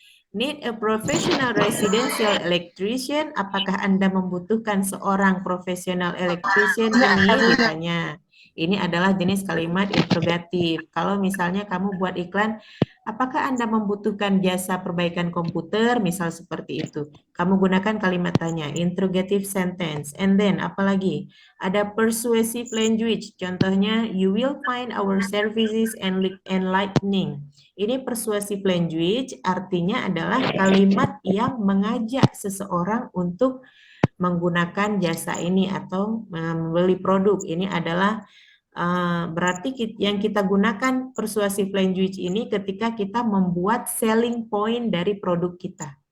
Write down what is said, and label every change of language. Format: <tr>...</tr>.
<en>Need a professional residential electrician.</en> <id>Apakah Anda membutuhkan seorang profesional electrician? Ini ditanya. Ini adalah jenis kalimat interrogatif. Kalau misalnya kamu buat iklan, apakah Anda membutuhkan jasa perbaikan komputer? Misal seperti itu. Kamu gunakan kalimat tanya,</id> <en>interrogative sentence. And then,</en> <id>apalagi? Ada persuasive language. Contohnya,</id> <en>you will find our services enlightening.</en> <id>Ini persuasive language artinya adalah kalimat yang mengajak seseorang untuk menggunakan jasa ini atau membeli produk. Ini adalah berarti yang kita gunakan persuasive language ini ketika kita membuat selling point dari produk kita.</id>